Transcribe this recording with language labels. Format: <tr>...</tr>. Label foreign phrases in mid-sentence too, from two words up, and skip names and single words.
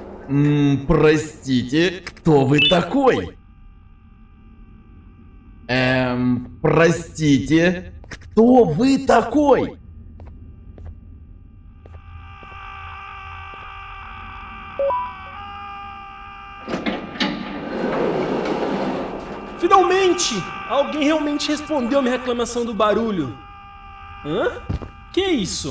<ru>Простите, кто вы такой? Простите, кто вы такой?</ru> <pt>Finalmente! Alguém realmente respondeu a minha reclamação do barulho. Hã? Que é isso?</pt>